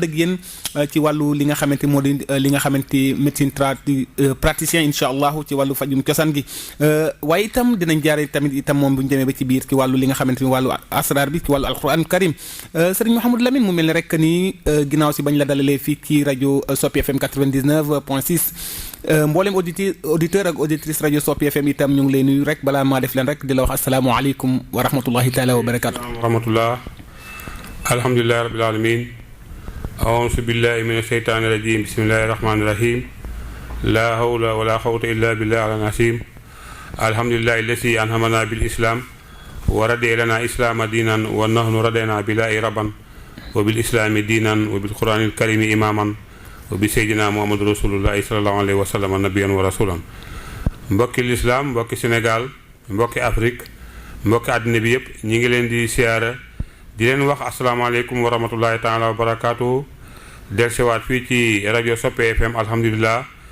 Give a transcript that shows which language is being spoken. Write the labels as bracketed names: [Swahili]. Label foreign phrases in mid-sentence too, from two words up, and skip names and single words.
[Wolof] ak yéen ci wàllu li nga xamante moo di li nga xamante [French] médecine praticien [Arabic] إن شاء الله [Wolof] ci wàllu fajum cosaan gi waaye itam dinañ jaare tamit itam moom bu ñu demee ba ci biir ci wàllu li nga xamante ni wàllu asrar bi ci wàllu [Arabic] القرآن الكريم [Wolof] sëriñ Mouhamadou Lamine mu mel ni rek ni ginnaaw si bañ la dalalee fii ci rajo Soppe FM 99.6 mboolem auditeur ak auditrice rajo Soppe FM itam ñu ngi lay nuyu rek balaa maa def leen rek di la wax [Arabic] السلام عليكم ورحمة الله تعالى وبركاته. ورحمة الله الحمد لله رب العالمين أعوذ بالله من الشيطان الرجيم بسم الله الرحمن الرحيم لا حول ولا قوة إلا بالله العظيم الحمد لله التي أنعمنا بالإسلام ورضي لنا الإسلام دينا ونحن رضينا بالله ربا وبالإسلام دينا وبالقرآن الكريم إماما وبسيدنا محمد رسول الله صلى الله عليه وسلم نبيا ورسولا [Wolof] mbokki lislaam mbokki Sénégal mbokki Afrique mbokki àddina bi yëpp ñi ngi leen di siyaara di leen wax [Arabic] السلام عليكم ورحمة الله تعالى وبركاته [Wolof] del siwaat fii ci rajo Soppe FM [Arabic] alhamdulilah